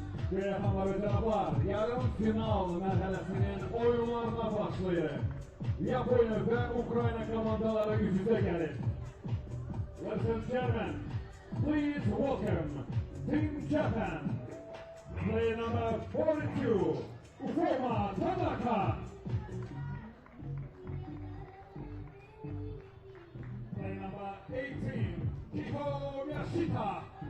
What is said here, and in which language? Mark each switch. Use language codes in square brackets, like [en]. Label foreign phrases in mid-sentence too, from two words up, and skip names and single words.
[az] Beyefendiler ve cənablar, yarım final mərhələsinin oyunlarına başlayır. Yaponiya və Ukrayna komandaları üz-üzə gəlir. [en] Ladies and gentlemen, please welcome Team Japan. Player number 42, Ufoma Tanaka. Player number 18, Kiko Yashita.